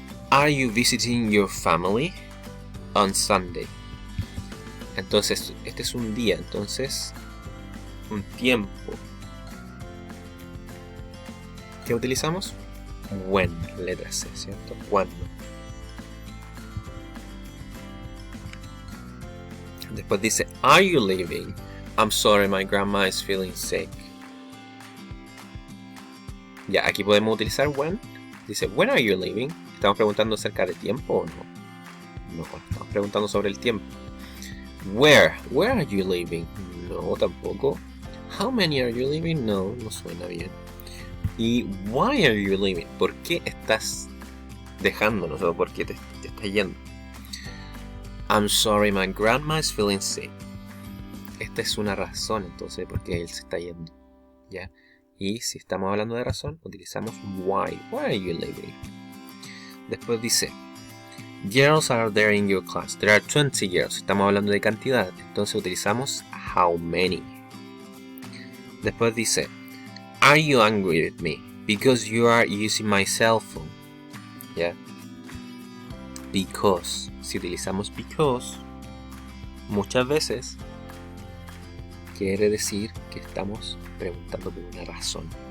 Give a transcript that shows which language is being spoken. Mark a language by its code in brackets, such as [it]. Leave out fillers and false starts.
[en] Are you visiting your family on Sunday? [es] Entonces, este es un día, entonces, un tiempo. ¿Qué utilizamos? When, letra C, ¿cierto? ¿Cuándo? Después dice, [en] are you leaving? I'm sorry, my grandma is feeling sick. [es] Ya, aquí podemos utilizar when. Dice, [en] when are you leaving? [es] ¿Estamos preguntando acerca de tiempo o no? No, estamos preguntando sobre el tiempo. [en] Where are you leaving? [es] No, tampoco. [en] How many are you leaving? [es] No, no suena bien. Y [en] why are you leaving? [es] ¿Por qué estás dejándonos o por qué te estás yendo? [en] I'm sorry, my grandma is feeling sick. [es] Esta es una razón entonces por qué él se está yendo, ¿ya? Y si estamos hablando de razón, utilizamos why. [en] Why are you leaving? [es] Después dice, [en] girls are there in your class. There are 20 girls. [es] Estamos hablando de cantidad, entonces utilizamos how many. Después dice, [en] are you angry with me? Because you are using my cell phone. [es] ¿Ya? Because. Si utilizamos because, muchas veces quiere decir que estamos preguntando por una razón.